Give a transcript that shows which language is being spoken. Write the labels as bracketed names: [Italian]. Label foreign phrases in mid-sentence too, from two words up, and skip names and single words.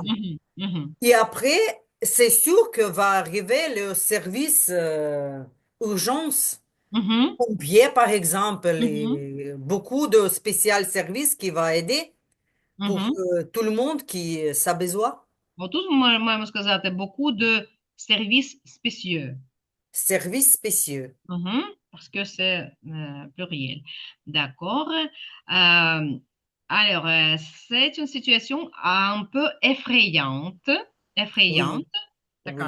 [French] mhm, mhm, Et après, c'est sûr que va arriver le service urgence mhm, pompier, par exemple, mhm, et beaucoup de spécial services qui va aider pour mhm. tout le monde qui a besoin. [Ukrainian] Отут ми маємо сказати [French] beaucoup de services spéciaux. Services spéciaux. Mhm, parce que c'est pluriel. D'accord. Euh, alors, c'est une situation un peu effrayante. Effrayante. Oui, D'accord.